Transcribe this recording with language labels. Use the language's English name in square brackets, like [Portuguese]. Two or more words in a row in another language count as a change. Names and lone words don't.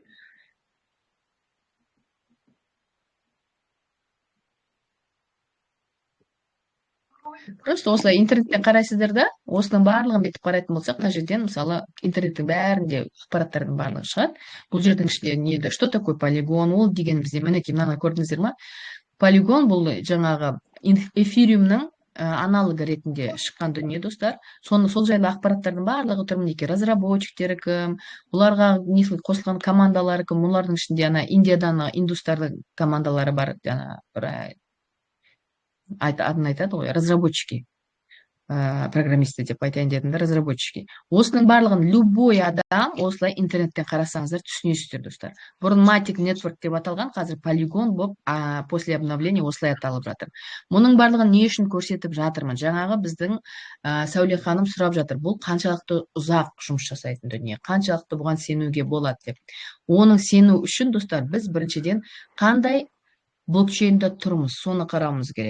[Kazakh] Просто осылай интернеттен қарайсыздар да, осының барлығын бетіп қарайтын болсақ, мына жерден мысалы интернеттің бәрінде ақпараттардың барлығы шығады. Бұл жердің ішінде неді, [Russian] что такое полигон, [Kazakh] ол дегенімізде, мінекей мынаны көрдіңіздер ма? Полигон бұл жаңағы эфириумның аналогы ретінде шыққан дүние достар. Сол жайлы ақпараттардың барлығы тұр, мінекей разработчиктері кім, бұларға қосылған командалары кім, олардың ішінде ана Индиядан индустардың командалары бар, адын айтады ғой, [Russian] разработчики, программисты [Kazakh] деп айтайын дедім, разработчики. Осының барлығын любой адам осылай интернеттен қарасаңыздар түсінесіздер достар. Бұрын Matic Network деп аталған, қазір полигон болып, [Russian] после обновления [Kazakh] осылай аталып жатыр. Мұның барлығын не үшін көрсетіп жатырмын? Жаңағы біздің Сәуле ханым сұрап жатыр, бұл қаншалықты ұзақ жұмыс жасайтын дүние, қаншалықты бұған сенуге болады деп. Оның сену үшін достар, біз біріншіден қандай блокчейнде тұрмыз, соны қарауымыз керек.